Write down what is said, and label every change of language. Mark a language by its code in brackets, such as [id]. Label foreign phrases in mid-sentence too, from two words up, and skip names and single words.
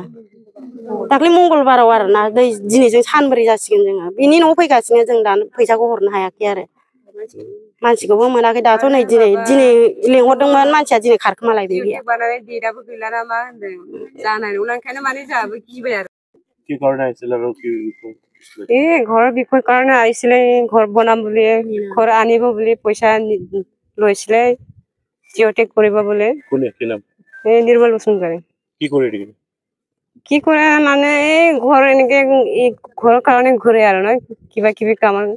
[brx] दाख्लै मंगलबाराव आरोना, दिनैजों सानब्रै जासिगोन जोङो बिनि न'आव फैगासिनो, जों दा फैसाखौ हरनो हायाखै आरो। मानसिखौबो मोनाखै दाथ' नै दिनै लेंहरदोंमोन मानसिया दिनै खारखोमालायबाय बियो। डेटआबो गैला ना मा होनदों, जानाय नंला ओंखायनो माने जोंहाबो गिबाय आरो। [as] কি কারণে আহিছিল আৰু কি ঘৰৰ বিষয় কাৰণে আহিছিলে, ঘৰ বনাম বুলি, ঘৰ আনিব বুলি পইচা লৈছিলে, [en] geo tag [as] কৰিব বোলে। কোনে কি নাম? নিৰ্মল বসুমতাৰী। কি কৰি দিলে? কি কৰে মানে এই ঘৰ এনেকে ঘৰৰ কাৰণে ঘূৰে আৰু ন, কিবা কিবি কাম।